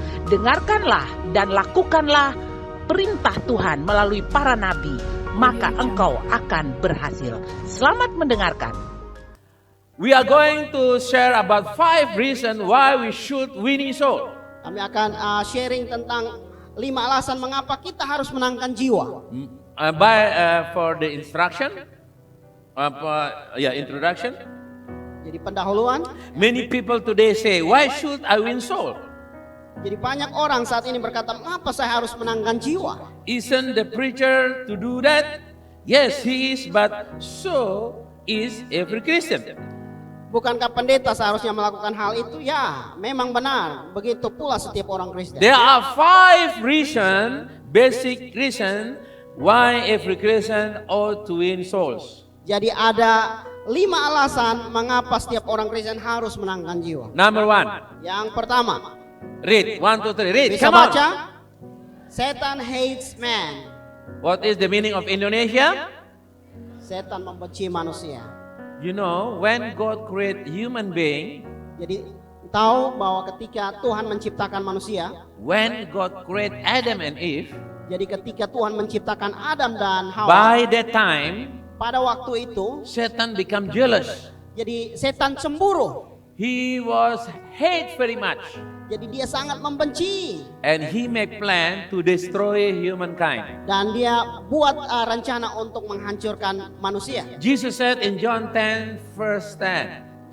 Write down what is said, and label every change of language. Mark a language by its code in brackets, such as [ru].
[id] Dengarkanlah dan lakukanlah perintah Tuhan melalui para nabi, maka engkau akan berhasil. Selamat mendengarkan. [en] We are going to share about 5 reasons why we should winning soul. [id] Kami akan sharing tentang 5 alasan mengapa kita harus menangkan jiwa. [en] For the instruction, introduction. [id] Jadi pendahuluan. [en] Many people today say, why should I win soul? [id] Jadi banyak orang saat ini berkata, mengapa saya harus menangkan jiwa? [en] Isn't the preacher to do that? Yes, he is, but so is every Christian. [id] Bukankah pendeta seharusnya melakukan hal itu? Ya, memang benar. Begitu pula setiap orang Kristen. [en] There are 5 basic reason why every Christian ought to win souls. [id] Jadi ada 5 alasan mengapa setiap orang Kristen harus menangkan jiwa. [en] Number 1. [id] Yang pertama, [en] Read, 1, 2, 3, read. [id] bisa [en] Come on. baca? Satan hates man. What is the meaning of Indonesia? [id] Setan membenci manusia. [en] You know, when God create human being, [id] Jadi tahu bahwa ketika Tuhan menciptakan manusia, [en] when God create Adam and Eve, [id] jadi ketika Tuhan menciptakan Adam dan Hawa, [en] by that time, [id] pada waktu itu, [en] Satan become jealous. [id] jadi setan cemburu. [en] He was hate very much, [id] Jadi dia sangat membenci [en] and he make plan to destroy humankind. [id] dan dia buat rencana untuk menghancurkan manusia. [en] Jesus said in John 10 verse 10.